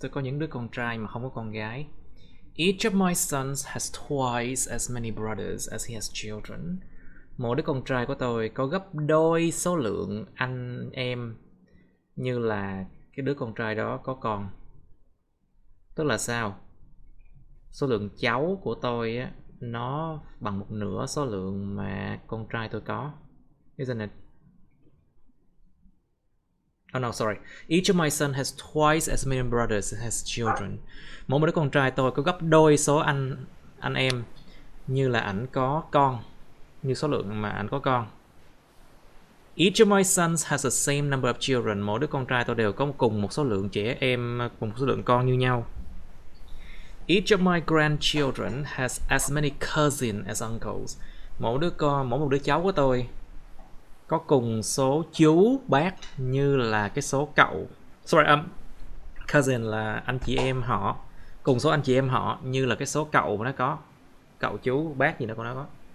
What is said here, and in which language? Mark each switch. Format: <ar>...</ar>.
<vi>Tôi có những đứa con trai mà không có con gái.</vi> <en>Each of my sons has twice as many brothers as he has children.</en> <vi>Mỗi đứa con trai của tôi có gấp đôi số lượng anh em như là cái đứa con trai đó có con. Tức là sao? Số lượng cháu của tôi á, nó bằng một nửa số lượng mà con trai tôi có.</vi> <en>Isn't it? Oh no, sorry. Each of my sons has twice as many brothers as has children.</en> <vi>Mỗi đứa con trai tôi có gấp đôi số anh em như là ảnh có con, như số lượng mà ảnh có con.</vi> <en>Each of my sons has the same number of children.</en> <vi>Mỗi đứa con trai tôi đều có cùng một số lượng trẻ em, cùng một số lượng con như nhau.</vi> <en>Each of my grandchildren has as many cousins as uncles.</en> <vi>Mỗi một đứa cháu của tôi có cùng số chú bác như là cái số cậu. Sorry, cousin là anh chị em họ. Cùng số anh chị em họ như là cái số cậu mà nó có. Cậu chú bác gì đó của nó có.</vi>